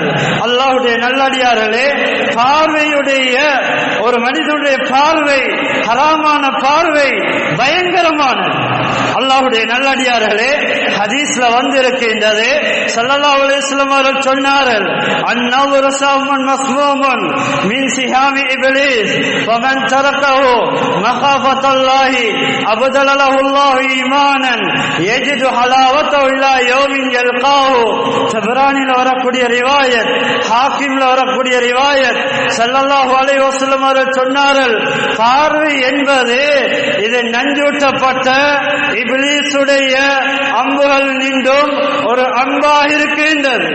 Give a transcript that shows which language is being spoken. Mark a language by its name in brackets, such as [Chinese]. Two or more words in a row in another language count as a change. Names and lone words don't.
[Tamil] அல்லாஹ்வுடைய நல்லடியார்களே, பார்வையுடைய ஒரு மனிதனுடைய பார்வை, ஹராமான பார்வை பயங்கரமானது. அல்லாஹ்வுடைய நல்லடியார்களே, ஹதீஸ்ல வந்திருக்கின்றது, [Arabic] صلى الله عليه وسلم [Tamil] அவர்கள் சொன்னார்கள், [Arabic] அன்-நظر سهم مسموم من سهام ابليس فمن تركه مخافة الله أبدل له الله إيمانا يجد حلاوته إلى يوم يلقاه. [Tamil] தபரானில வரக்கூடிய ரிவாயத், ஹாக்கிம்ல வரக்கூடிய ரிவாயத், [Arabic] صلى الله عليه وسلم [Tamil] அவர்கள் சொன்னார்கள், பார்வை என்பது இது நஞ்சூட்டப்பட்ட இப்லீசுடைய அம்புகள் நின்றும் ஒரு அம்பாக இருக்கின்றது.